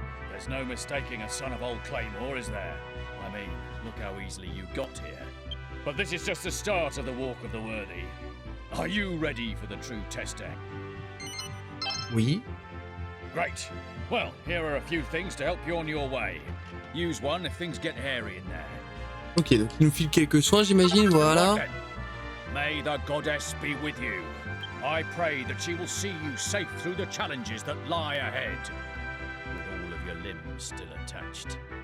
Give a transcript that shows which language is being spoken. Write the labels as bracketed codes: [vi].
[en] There's no mistaking a son of old Claymore, is there? I mean, look how easily you got here. But this is just the start of the Walk of the Worthy. Are you ready for the true testing? [fr] Oui. [en] Great. Well, here are a few things to help you on your way. Use one if things get hairy in there. [fr] Ok, donc il nous file quelques soins, j'imagine, voilà. [en] May the goddess be with you. I pray that she will see you safe through the challenges that lie ahead, with all of your limbs still attached.